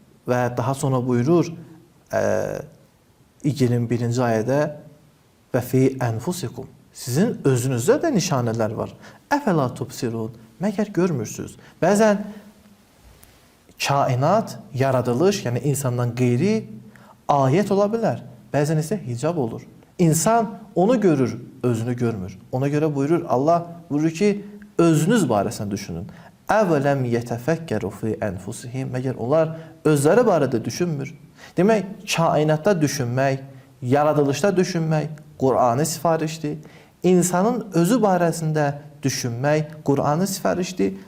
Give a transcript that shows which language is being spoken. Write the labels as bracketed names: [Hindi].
[Azerbaijani] Və daha sonra buyurur 21-ci ayədə [Arabic] və fi enfusikum. [Azerbaijani] Sizin özünüzdə də nişanələr var. [Arabic] Əfəla tubsirun. [Azerbaijani] Məgər görmürsünüz? Bəzən kainat, yaradılış, yəni insandan qeyri ayət ola bilər. Bəzən isə hicab olur. İnsan onu görür, özünü görmür. Ona görə buyurur, Allah buyurur ki, özünüz barəsində düşünün. [Arabic] Əvələm yetəfəkkəru fi ənfusihim. [Azerbaijani] Məgər onlar özləri barədə düşünmür. Demək, kainatda düşünmək, yaradılışda düşünmək Qur'anı sifarişdir. İnsanın özü barəsində düşünmək Qur'anı sifarişdir.